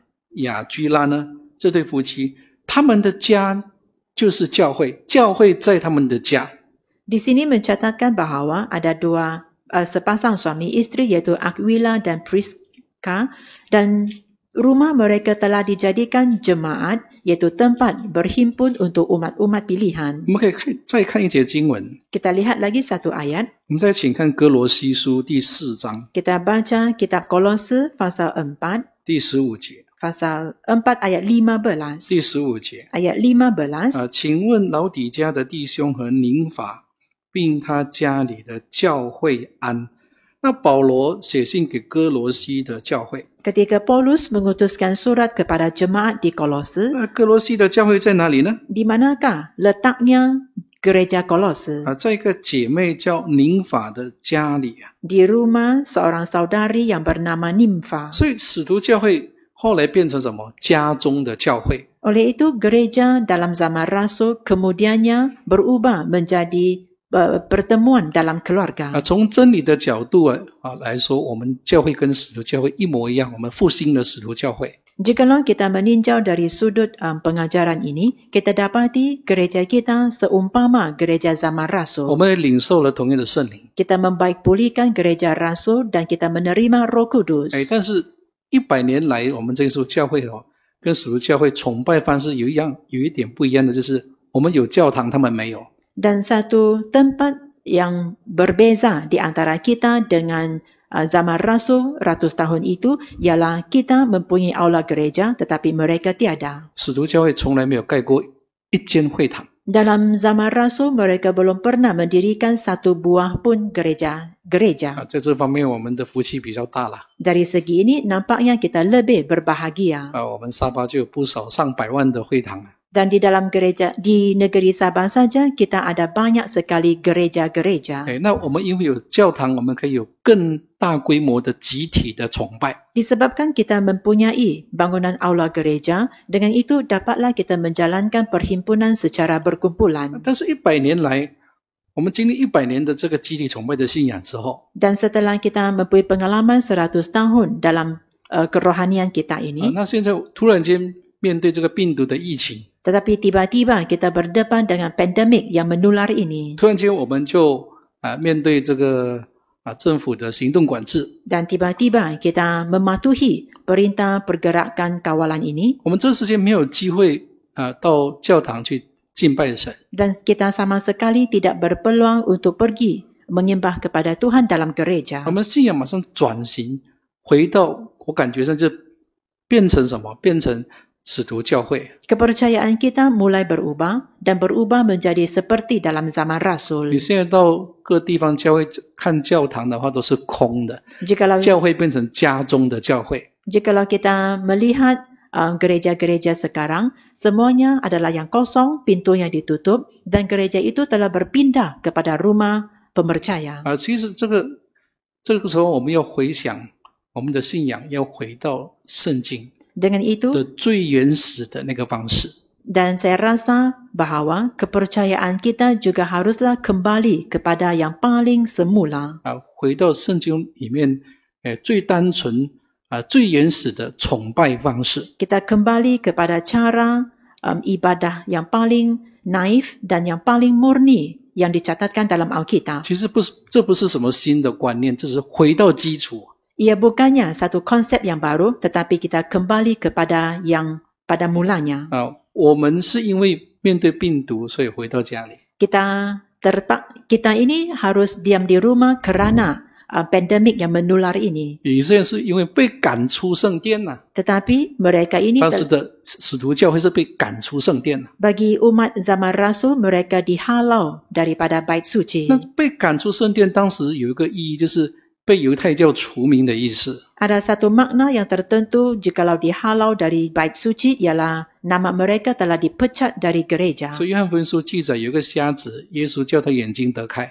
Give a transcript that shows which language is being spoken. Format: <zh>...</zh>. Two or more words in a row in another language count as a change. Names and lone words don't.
<zh>雅居拉呢，这对夫妻，他们的家就是教会，教会在他们的家。</zh> <ms>Di sini mencatatkan bahawa ada dua sepasang suami isteri iaitu Aquila dan Prisca, dan rumah mereka telah dijadikan jemaat iaitu tempat berhimpun untuk umat-umat pilihan.</ms> <zh>我们可以再看一节经文，</zh> <ms>Kita lihat lagi satu ayat.</ms> <zh>我们再请看哥罗西书第4章</zh> <ms>Kita baca kitab Kolose pasal 4,</ms> <zh>第15节，</zh> <ms>pasal 4 ayat 15.</ms> <zh>第15节</zh> <ms>Ayat 15.</ms> <zh>请问老底家的弟兄和宁法，并他家里的教会安。那保罗写信给哥罗西的教会，</zh> <ms>Ketika Paulus mengutuskan surat kepada jemaat di Kolose,</ms> <zh>那哥罗西的教会在哪里呢？</zh> <ms>di manakah letaknya gereja Kolose?</ms> <zh>在一个姐妹叫宁法的家里啊。</zh> <ms>Di rumah seorang saudari yang bernama Nimfa.</ms> <zh>所以使徒教会后来变成什么？家中的教会。</zh> <ms>Oleh itu gereja dalam zaman Rasul kemudiannya berubah menjadi pertemuan dalam keluarga.</ms> <zh>从真理的角度来说，我们教会跟使徒教会一模一样，我们复兴了使徒教会。</zh> <ms>Jikalau kita meninjau dari sudut pengajaran ini, kita dapati gereja kita seumpama gereja zaman</ms> <zh>我</zh> <ms>Rasul.</ms> <zh>们领受了同样的圣灵。</zh> <ms>Kita membaikpulihkan gereja Rasul dan kita menerima Roh Kudus.</ms> <zh>但是100年来，我们这所教会跟使徒教会崇拜方式有一点不一样的，就是我们有教堂，他们没有。</zh> <ms>Dan satu tempat yang berbeza di antara kita dengan zaman Rasul ratus tahun itu ialah kita mempunyai aula gereja tetapi mereka tiada.</ms> <zh>使徒教会从来没有盖过一间会堂。</zh> <ms>Dalam zaman Rasul mereka belum pernah mendirikan satu buah pun gereja.</ms> <zh>在这方面我们的福气比较大了。</zh> <ms>Dari segi ini nampaknya kita lebih berbahagia.</ms> <zh>我们沙巴就有不少上百万的会堂。</zh> <ms>Dan di dalam gereja di negeri Sabah saja kita ada banyak sekali gereja-gereja.</ms> <zh>那我们因为有教堂，我们可以有更大规模的集体的崇拜。</zh> <ms>Disebabkan kita mempunyai bangunan aula gereja, dengan itu dapatlah kita menjalankan perhimpunan secara berkumpulan.</ms> <zh>但是100年来，我们经历100年的这个集体崇拜的信仰之后，</zh> <ms>Dan setelah kita mempunyai pengalaman 100 tahun dalam kerohanian kita ini,</ms> <zh>那现在突然间面对这个病毒的疫情，</zh> <ms>tetapi tiba-tiba kita berdepan dengan pandemik yang menular ini.</ms> <zh>突然间我们就面对这个政府的行动管制，</zh> <ms>Dan tiba-tiba kita mematuhi perintah pergerakan kawalan ini.</ms> <zh>我们这时间没有机会到教堂去敬拜神。</zh> <ms>Dan kita sama sekali tidak berpeluang untuk pergi menyembah kepada Tuhan dalam gereja.</ms> <zh>我们信仰马上转型，回到我感觉上就变成什么？变成使徒教会。</zh> <ms>Kepercayaan kita mulai berubah dan berubah menjadi seperti dalam zaman</ms> <zh>你</zh> <ms>Rasul.</ms> <zh>现在到各地方教会看教堂的话都是空的，</zh> <ms>Jikalau</ms> <zh>教会变成家中的教会。</zh> <ms>kita melihat gereja-gereja sekarang, semuanya adalah yang kosong, pintunya ditutup, dan gereja itu telah berpindah kepada rumah pemercaya.</ms> <zh>其实这个时候我们要回想我们的信仰，要回到圣经</zh> <ms>Dengan itu,</ms> <zh>的最原始的那个方式。</zh> <ms>dan saya rasa bahawa kepercayaan kita juga haruslah kembali kepada yang paling semula.</ms> <zh>回到圣经里面最单纯最原始的崇拜方式。</zh> <ms>Kita kembali kepada cara ibadah yang paling naif dan yang paling murni yang dicatatkan dalam Alkitab.</ms> <zh>其实这不是什么新的观念，这是回到基础。</zh> <ms>Ia bukannya satu konsep yang baru, tetapi kita kembali kepada yang pada mulanya.</ms> <zh>我们是因为面对病毒，所以回到家里。</zh> <ms>Kita ini harus diam di rumah kerana pandemik yang menular ini.</ms> <zh>以色列是因为被赶出圣殿了，</zh> <ms>Tetapi mereka ini</ms> <zh>当时的使徒教会是被赶出圣殿了。</zh> <ms>bagi umat zaman Rasul mereka dihalau daripada bait suci.</ms> <zh>那被赶出圣殿，当时有一个意义，就是被犹太教除名的意思。</zh> <ms>Ada satu makna yang tertentu jikalau dihalau dari bait suci ialah nama mereka telah dipecat dari gereja.</ms> <zh>所以约翰福音书记载有一个瞎子，耶稣叫他眼睛得开。</zh>